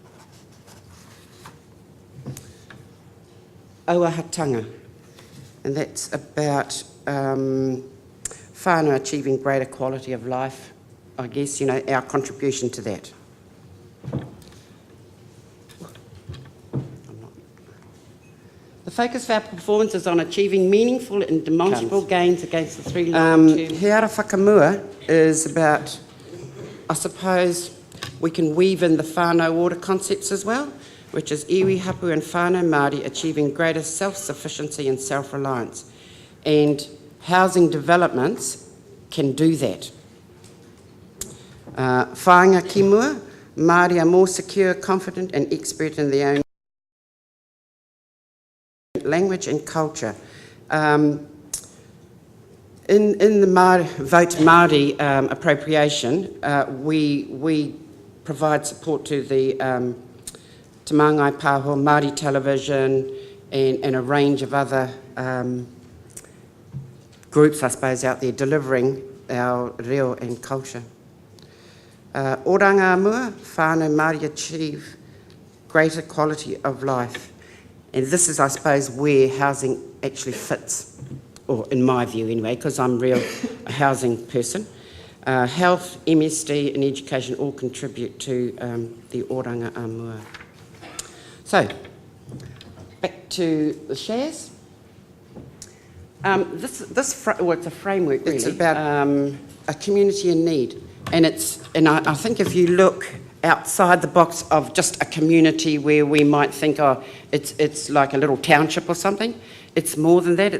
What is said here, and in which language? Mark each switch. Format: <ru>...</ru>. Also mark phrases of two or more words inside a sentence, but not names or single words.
<en>Oahatanga, and that's about whānau achieving greater quality of life, I guess, our contribution to that. The focus of our performance is on achieving meaningful and demonstrable gains against the 3 long-term...</en> <mi>He ara whakamua</mi> <en>is about, I suppose, we can weave in the whānau order concepts as well, which is iwi, hapu and</en> <mi>whānau Māori</mi> <en>achieving greater self-sufficiency and self-reliance. And housing developments can do that.</en> <mi>Whāinga ki mua,</mi> <en>Māori are more secure, confident and expert in their own language and culture. In the Vote Māori appropriation, we provide support to the Te Māngai Pāho, Māori Television and a range of other groups, I suppose, out there delivering our reo and culture.</en> <mi>Oranga mua, whānau Māori</mi> <en>achieve greater quality of life. And this is, I suppose, where housing actually fits, or in my view anyway, because I'm a housing person. health, MSD and education all contribute to the</en> <mi>oranga āmua.</mi> <en>So, back to the SHAZ. It's a framework really. It's about a community in need, and I think if you look outside the box of just a community where we might think, oh, it's like a little township or something, it's more than that.</en>